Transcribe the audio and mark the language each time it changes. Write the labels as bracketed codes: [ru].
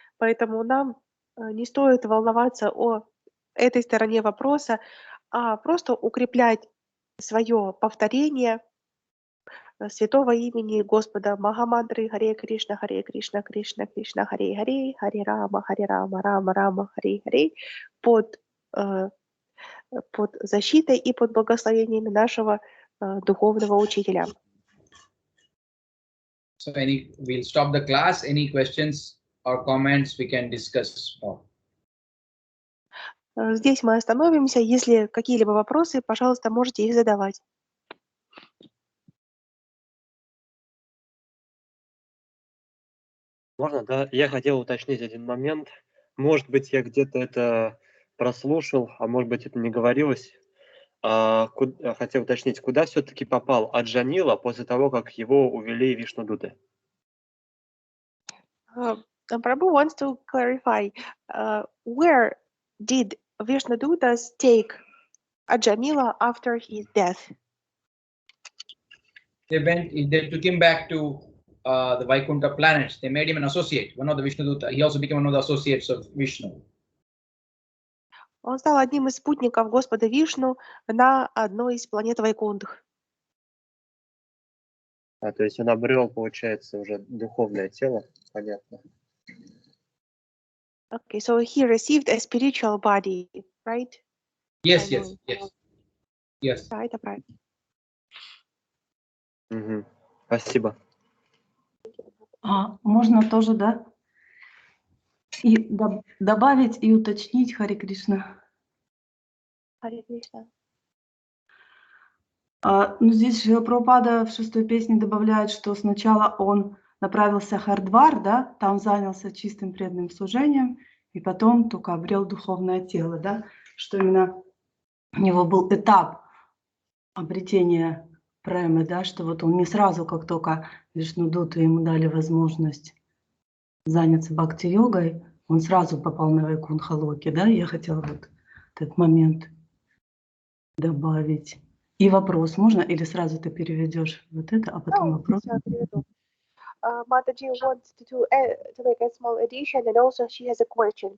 [ru] Поэтому нам не стоит волноваться о этой стороне вопроса, а просто укреплять свое повторение святого имени Господа, Махамантры Харе Кришна, Кришна Кришна, Харе Харе, Харе Рама, Рама Рама, Харе Харе, под защитой и под благословениями нашего духовного учителя. [en] So we'll stop the class. Any questions or comments we can discuss more. [ru] Здесь мы остановимся. Если какие-либо вопросы, пожалуйста, можете их задавать. Можно, да? Я хотел уточнить один момент. Может быть, я где-то это прослушал, а может быть, это не говорилось. Хотел уточнить, куда все-таки попал Аджанила после того, как его увели Вишнудуты? [en] Prabhu wants to clarify, where did Vishnudutas take Ajanila after his death? They took him back to the Vaikuntha planets. They made him an associate, one of the Vishnuduta. He also became one of the associates of Vishnu. [ru] Он стал одним из спутников Господа Вишну на одной из планет Вайкунтх. То есть он обрел, получается, уже духовное тело, понятно. [en] Okay, so he received a spiritual body, right? Yes. [ru] Да, это правильно. Угу. Спасибо. Можно тоже, да? И добавить и уточнить Харе Кришна. Харе Кришна. Здесь Шрила Прабхупада в 6-й песне добавляет, что сначала он направился в Хардвар, да, там занялся чистым преданным служением, и потом только обрел духовное тело, да, что именно у него был этап обретения премы, да, что вот он не сразу, как только Вишнудуты ему дали возможность заняться бхакти-йогой, он сразу попал на Вайкунтха-локи, да, я хотела вот этот момент добавить. И вопрос можно или сразу ты переведешь вот это, а потом вопрос? [en] Mataji wants to make a small addition, and also she has a question.